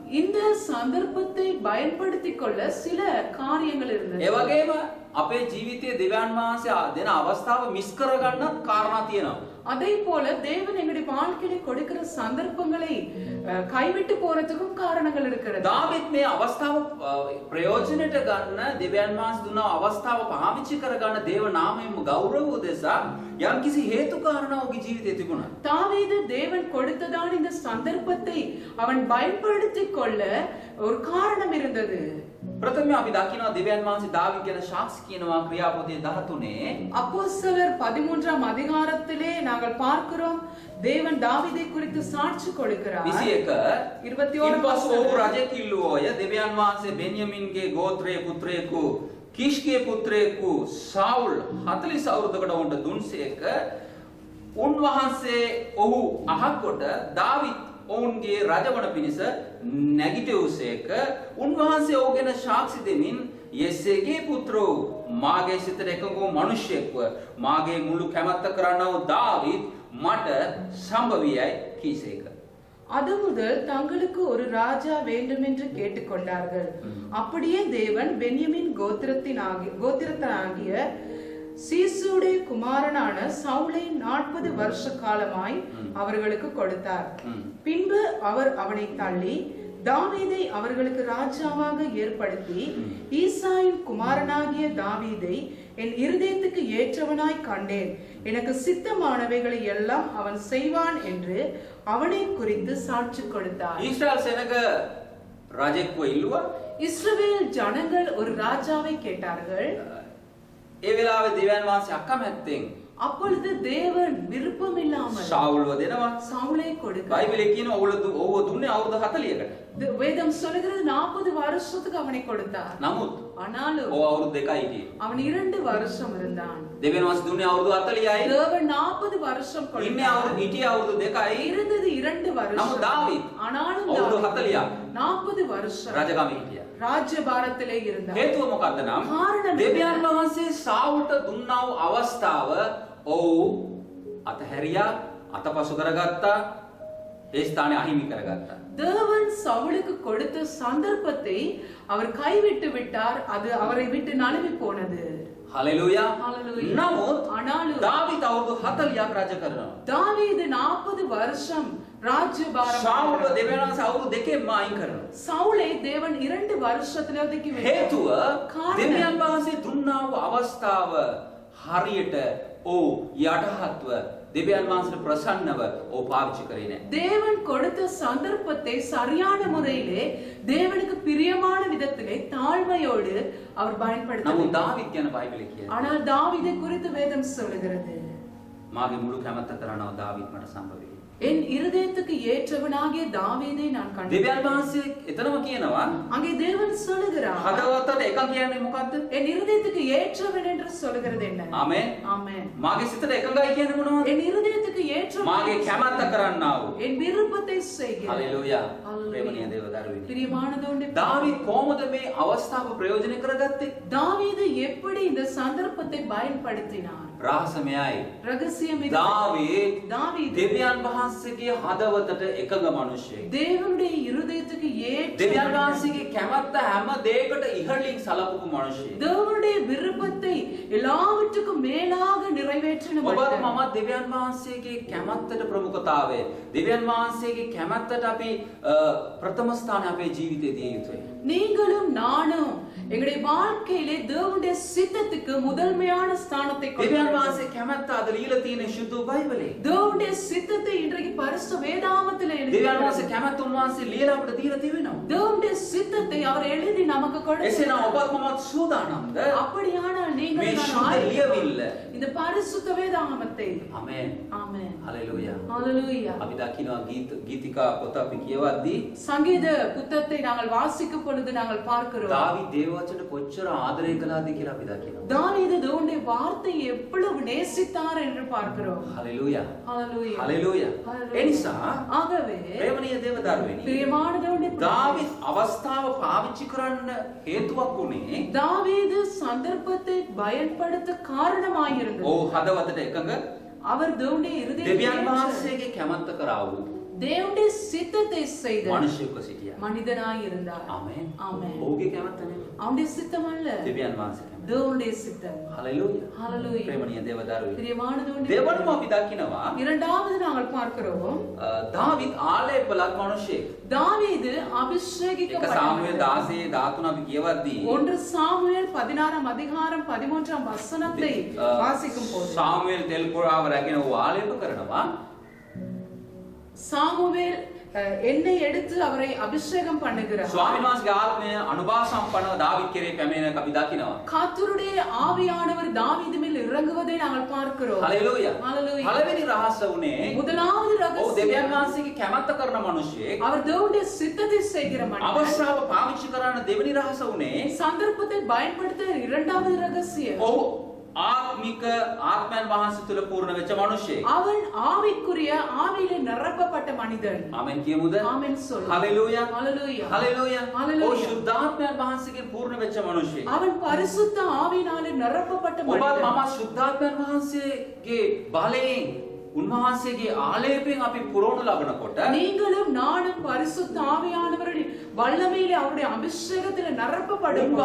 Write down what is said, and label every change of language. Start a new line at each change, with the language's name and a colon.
Tamil: இந்த சந்தர்ப்பத்தை பயன்படுத்திக் கொள்ள சில காரியங்கள் இருந்தது.
Sinhala: ඒ වගේම අපේ ජීවිතයේ දෙවියන් වහන්සේ දෙන අවස්ථාව මිස් කරගන්නත් කාරණා තියෙනවා.
Tamil: அதே போல தேவன் எங்களுடைய வாழ்க்கையில கொடுக்கிற சந்தர்ப்பங்களை கைவிட்டு போறதுக்கும் காரணங்கள் இருக்கிறது.
Sinhala: දාවිත් මේ අවස්ථාව ප්‍රයෝජනට ගන්න දෙවියන් වහන්සේ දුන්න අවස්ථාව පාවිච්චි කරගන්න දේව නාමයෙන් ගෞරව උදෙසා යම්කිසි හේතු කාරණා ඔහුගේ ජීවිතේ තිබුණා.
Tamil: தாவீது தேவன் கொடுத்ததான இந்த சந்தர்ப்பத்தை அவன் பயன்படுத்திக் கொள்ள ஒரு காரணம் இருந்தது.
Sinhala: ප්‍රථමයෙන් අපි දකිනවා දෙවියන් වහන්සේ දාවිත් ගැන සාක්ෂි කියනවා ක්‍රියාපොතේ 13
Tamil: அப்போஸ்தலர் 13ஆம் அதிகாரத்திலே நாங்கள் பார்க்கிறோம் தேவன் தாவீதை குறித்து சாட்சி கொடுக்கிறார். 21 21
Sinhala: ඉන්පසු ඔහු
Tamil: வசனம்.
Sinhala: රජකිල්ලෝය දෙවියන් වහන්සේ බෙන්යමින්ගේ ගෝත්‍රයේ පුත්‍රයෙකු කිෂ්ගේ පුත්‍රයෙකු සාවුල් 40 අවුරුද්දකට වුන්ට දුන්සේක උන්වහන්සේ ඔහු අහකොට දාවිත් ඔවුන්ගේ රජවන පිණිස නැගිටවුසේක උන්වහන්සේ ඔහු ගැන සාක්ෂි දෙමින් යෙසේගේ පුත්‍රෝ මාගේ සිතට එකඟ වූ මිනිසෙක්ව මාගේ මුළු කැමැත්ත කරන්නව දාවිත් මට සම්භවියයි කීසේක.
Tamil: அது முதல் தங்களுக்கு ஒரு ராஜா வேண்டும் என்று கேட்டுக்கொண்டார்கள். அப்படியே தேவன் பென்யமின் கோத்திரத்தனாகிய சீசுடைய குமாரனான சவுலை 40 வருஷ காலமாய் அவர்களுக்கு கொடுத்தார். பின்பு அவர் அவனை தள்ளி தாவீதை அவர்களுக்கு ராஜாவாக ஏற்படுத்தி ஈசாயின் குமாரனாகிய தாவீதை என் இருதயத்துக்கு ஏற்றவனாய் கண்டேன், எனக்கு சித்தமானவைகளை எல்லாம் அவன் செய்வான் என்று அவனை குறித்து சாட்சி கொடுத்தார்.
Sinhala: ඊශ්‍රායල් සෙනග රජෙක්ව ඉල්ලුවා.
Tamil: இஸ்ரவேல் ஜனங்கள் ஒரு ராஜாவை கேட்டார்கள்.
Sinhala: ඒ වෙලාවේ දෙවියන් වහන්සේ අකමැත්තෙන්
Tamil: அப்பொழுது தேவன் விருப்பம் இல்லாமல்
Sinhala: ශාවුල්ව දෙනවා.
Tamil: சவுலை கொடுத்தார்.
Sinhala: බයිබලයේ කියන ඔව්ව දුන්නේ අවුරුදු 40කට.
Tamil: வேதம் சொல்கிறது 40 வருஷத்துக்கு அவனை கொடுத்தார்.
Sinhala: නමුත්
Tamil: ஆனாலும்
Sinhala: ඔව් අවුරුදු 2යි හිටියේ.
Tamil: அவன் 2 வருஷம் இருந்தான்.
Sinhala: දෙවියන් වහන්සේ දුන්නේ අවුරුදු 40යි.
Tamil: தேவன் 40 வருஷம்
Sinhala: ඉන්නේ
Tamil: கொடுத்தார்.
Sinhala: අවුරුදු හිටියේ අවුරුදු 2යි.
Tamil: இருந்தது 2 வருஷம்.
Sinhala: නමුත් දාවීද්
Tamil: ஆனாலும்
Sinhala: අවුරුදු
Tamil: தாவீது
Sinhala: 40ක්
Tamil: 40 வருஷம்
Sinhala: රජකමේ හිටියා.
Tamil: ராஜ்யபாரத்திலே இருந்தார்.
Sinhala: හේතුව මොකද්ද නම් කාරණා දෙවියන් වහන්සේ සාවුල්ට දුන්නා වූ අවස්ථාව ඔව් අතහැරියා, අතපසු කරගත්තා, ඒ ස්ථානේ අහිමි කරගත්තා.
Tamil: தேவன் சவுலுக்கு கொடுத்த சந்தர்ப்பத்தை அவர் கைவிட்டு விட்டார். அது அவரை விட்டு நழுவி போனது.
Sinhala: හලෙලූයා.
English: Hallelujah.
Sinhala: නමුත්
Tamil: ஆனாலும்
Sinhala: දාවිත් අවුරුදු 40ක් රජ කරනවා.
Tamil: தாவீது 40 வருஷம் ராஜ்யபாரம்
Sinhala: ශාවුල දෙවියන් වහන්සේ අවුරුදු දෙකෙන්ම අයින් කරනවා.
Tamil: சவுலை தேவன் 2 வருஷத்துல ஒதுக்கி வைத்தார்.
Sinhala: හේතුව කාරණා. දෙවියන් වහන්සේ දුන්නා වූ අවස්ථාව හරියට යටහත්ව දෙවියන් වහන්සේට ප්‍රසන්නව පාවිච්චි කරේ නැහැ.
Tamil: தேவன் கொடுத்த சந்தர்ப்பத்தை சரியான முறையிலே தேவனுக்கு பிரியமான விதத்திலே தாழ்மையோடு அவர்
Sinhala: නමුත්
Tamil: பயன்படுத்தினார்.
Sinhala: දාවිද් ගැන බයිබලයේ කියනවා.
Tamil: ஆனால் தாவீதை குறித்து வேதம் சொல்லுகிறது,
Sinhala: මාගේ මුළු කැමැත්ත කරනවා දාවිද් මට සම්බ වෙයි.
Tamil: என் இருதயத்துக்கு ஏற்றவனாகிய தாவீதை நான் கண்டேன்.
Sinhala: දෙවියන් වහන්සේ එතනම කියනවා
Tamil: அங்கே தேவன் சொல்லுகிறார்,
Sinhala: හදවතට එකක් කියන්නේ මොකද්ද?
Tamil: என் இருதயத்துக்கு ஏற்றவன் என்று சொல்லுகிறது என்ன?
Sinhala: ආමෙන්.
Tamil: ஆமென்.
Sinhala: මාගේ සිතට එකඟයි කියන්නේ මොනවද?
Tamil: என் இருதயத்துக்கு ஏற்றவன்
Sinhala: මාගේ කැමැත්ත කරන්නා වූ.
Tamil: என் விருப்பத்தை செய்கிறேன்.
Sinhala: හලෙලූයා.
English: Hallelujah.
Sinhala: ප්‍රේමණීය දේව දරුවනි.
Tamil: பிரியமானதோண்டு
Sinhala: දාවිද් කොහොමද මේ අවස්ථාව ප්‍රයෝජන කරගත්තේ?
Tamil: தாவீது எப்படி இந்த சந்தர்ப்பத்தை பயன்படுத்தினார்?
Sinhala: රහස මෙයයි.
Tamil: ரகசியம் இது.
Sinhala: දාවිද්
Tamil: தாவீது
Sinhala: දෙවියන් වහන්සේගේ හදවතට එකඟ මිනිසෙක්.
Tamil: தேவனுடைய இருதயத்துக்கு ஏற்ற
Sinhala: දෙවියන් වහන්සේගේ කැමැත්ත හැම දෙයකට ඉහළින් සලකපු මිනිසෙක්.
Tamil: தேவனுடைய விருப்பத்தை எல்லாவற்றுக்கும் மேலாக நிறைவேற்றின
Sinhala: ඔබත්
Tamil: மனிதன்.
Sinhala: මමත් දෙවියන් වහන්සේගේ කැමැත්තට ප්‍රමුඛතාවය දෙවියන් වහන්සේගේ කැමැත්තට අපි ප්‍රථම ස්ථානය අපේ ජීවිතයේ දිය යුතුයි.
Tamil: நீங்களும் நானும் எங்களுடைய வாழ்க்கையிலே தேவனுடைய சித்தத்துக்கு முதன்மையான ஸ்தானத்தை
Sinhala: දෙවියන්
Tamil: கொடுக்கிறோம்.
Sinhala: වහන්සේ කැමැත්ත අද লীලා තියෙන ශුද්ධ බයිබලේ.
Tamil: தேவனுடைய சித்தத்தை இன்றைக்கு பரிசுத்த வேதாகமத்திலே
Sinhala: දෙවියන්
Tamil: எழுதியிருக்கிறார்.
Sinhala: වහන්සේ කැමැත්ත උන්වහන්සේ লীලා අපිට දීලා තිබෙනවා.
Tamil: தேவனுடைய சித்தத்தை அவர் எழுதி நமக்கு
Sinhala: එසේනම්
Tamil: கொடுத்தார்.
Sinhala: ඔබත් මමත් සූදානම්ද?
Tamil: அப்படியானால் நீங்கள்
Sinhala: මේ
Tamil: நான்
Sinhala: ශුද්ධ
Tamil: ஆயத்தம்.
Sinhala: ලියවිල්ල.
Tamil: இந்த பரிசுத்த வேதாகமத்தை
Sinhala: ආමෙන්.
Tamil: ஆமென்.
Sinhala: හලෙලූයා.
Tamil: ஹalleluya.
Sinhala: අපි දකිනවා ගීතිකා පොත අපි කියවද්දී
Tamil: சங்கீத புத்தகத்தை நாங்கள் வாசிக்கும் பொழுது நாங்கள் பார்க்கிறோம்,
Sinhala: දාවිද් දේව වචනට කොච්චර ආදරය කළාද කියලා අපි දකිනවා.
Tamil: தாவீது தேவனுடைய வார்த்தையை எவ்வளவு நேசித்தார் என்று பார்க்கிறோம்.
Sinhala: හලෙලූයා.
Tamil: ஹalleluya.
Sinhala: හලෙලූයා. ඒ නිසා
Tamil: ஆகவே
Sinhala: ප්‍රේමණීය දේව දරුවනි
Tamil: பிரியமான தேவனுடைய
Sinhala: දාවිද් අවස්ථාව පාවිච්චි කරන්න හේතුවක් උනේ
Tamil: தாவீது சந்தர்ப்பத்தை பயன்படுத்த காரணமாயிருந்தது.
Sinhala: හදවතට එකඟ
Tamil: அவர் தேவனுடைய
Sinhala: දෙවියන්
Tamil: இருதயத்தை
Sinhala: වහන්සේගේ කැමැත්ත කරා වූ
Tamil: தேவனுடைய சித்தத்தை செய்த
Sinhala: මිනිසෙක්ව සිටියා.
Tamil: மனிதனாய் இருந்தார்.
Sinhala: ආමෙන්.
Tamil: ஆமென்.
Sinhala: ඔහුගේ කැමැත්ත නෙමෙයි.
Tamil: அவனுடைய சித்தம் அல்ல,
Sinhala: දෙවියන් වහන්සේ කැමැත්ත.
Tamil: தேவனுடைய சித்தம்.
Sinhala: හලෙලූයා.
Tamil: ஹalleluya.
Sinhala: ප්‍රේමණීය දේව දරුවනි
Tamil: பிரியமான தேவனுடைய
Sinhala: දෙවනම අපි දකිනවා
Tamil: இரண்டாவது நாங்கள் பார்க்கிறோம்,
Sinhala: දාවිද් ආලේපලත් මිනිසෙක්.
Tamil: தாவீது
Sinhala: එක සාමුவேල්
Tamil: அபிஷேகிக்கப்பட்டவர்.
Sinhala: 16:13 අපි කියවද්දී
Tamil: 1 சாமுவேல் 16 அதிகாரம் 13 வசனத்தை வாசிக்கும் போது
Sinhala: සාමුවෙල් තෙල් පුරාව රැගෙන ඌ ආලේප කරනවා.
Tamil: சாமுவேல் எண்ணெய் எடுத்து அவரை அபிஷேகம் பண்ணுகிறார்.
Sinhala: ස්වාමීන් වහන්සේගේ ආත්මය අනුභව සම්පන්නව දාවිද් කෙරේ පැමිණෙන අපි දකිනවා.
Tamil: கர்த்தருடைய ஆவியானவர் தாவீது மேல் இறங்குவதை நாங்கள் பார்க்கிறோம்.
Sinhala: හලෙලූයා.
English: Hallelujah.
Sinhala: පළවෙනි රහස උනේ
Tamil: முதலாவது
Sinhala: ඔව්
Tamil: ரகசியம்,
Sinhala: දෙවියන් වහන්සේගේ කැමැත්ත කරන මිනිසෙක්.
Tamil: அவர் தேவனுடைய சித்தத்தை செய்கிற மனிதன்.
Sinhala: අවස්ථාව පාවිච්චි කරන දෙවෙනි රහස උනේ
Tamil: சந்தர்ப்பத்தை பயன்படுத்த இரண்டாவது ரகசியம்,
Sinhala: ඔහු ආත්මික ආත්මයන් වහන්සේ තුල පූර්ණ වෙච්ච මිනිසෙක්.
Tamil: அவன் ஆவிக்குரிய ஆவியிலே நிரப்பப்பட்ட மனிதன்.
Sinhala: ආමෙන් කියමුද?
Tamil: ஆமென் சொல்லு.
Sinhala: හලෙලූයා.
Tamil: ஹalleluya.
Sinhala: හලෙලූයා.
English: Hallelujah.
Sinhala: ඔහු ශුද්ධාත්මයන් වහන්සේගෙන් පූර්ණ වෙච්ච මිනිසෙක්.
Tamil: அவன் பரிசுத்த ஆவியினாலே நிரப்பப்பட்ட
Sinhala: ඔබත්
Tamil: மனிதன்.
Sinhala: මම ශුද්ධාත්මයන් වහන්සේගේ බලයෙන් උන්වහන්සේගේ ආලේපයෙන් අපි පුරවනු ලබනකොට
Tamil: நீங்களும் நானும் பரிசுத்த ஆவியானவரின் வல்லமையிலே அவருடைய அபிஷேகத்திலே நிரப்பப்படும் போது